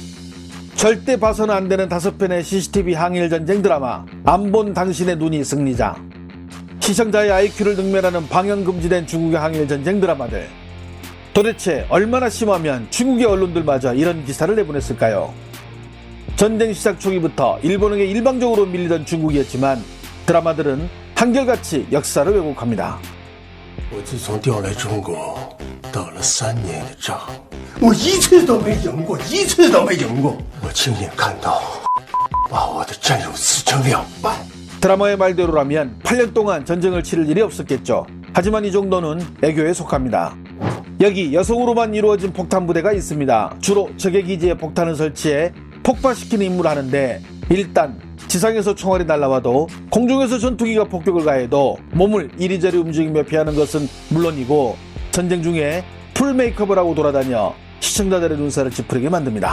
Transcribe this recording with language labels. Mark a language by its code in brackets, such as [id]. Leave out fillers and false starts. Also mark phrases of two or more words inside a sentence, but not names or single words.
[ko] 절대 봐서는 안 되는 5편의 CCTV 항일전쟁 드라마 안 본 당신의 눈이 승리자, 시청자의 IQ를 능멸하는 방영 금지된 중국의 항일전쟁 드라마들, 도대체 얼마나 심하면 중국의 언론들마저 이런 기사를 내보냈을까요? 전쟁 시작 초기부터 일본에게 일방적으로 밀리던 중국이었지만 드라마들은 한결같이 역사를 왜곡합니다. [zh] 我自从调来中国，打了3年的仗，我一次都没赢过，一次都没赢过。我亲眼看到，把我的战友撕成2半。 [ko] 드라마의 말대로라면 8년 동안 전쟁을 치를 일이 없었겠죠. 하지만 이 정도는 애교에 속합니다. 여기 여성으로만 이루어진 폭탄 부대가 있습니다. 주로 적의 기지에 폭탄을 설치해 폭파시키는 임무를 하는데, 일단 지상에서 총알이 날라와도 공중에서 전투기가 폭격을 가해도 몸을 이리저리 움직이며 피하는 것은 물론이고 전쟁 중에 풀 메이크업을 하고 돌아다녀 시청자들의 눈살을 찌푸리게 만듭니다.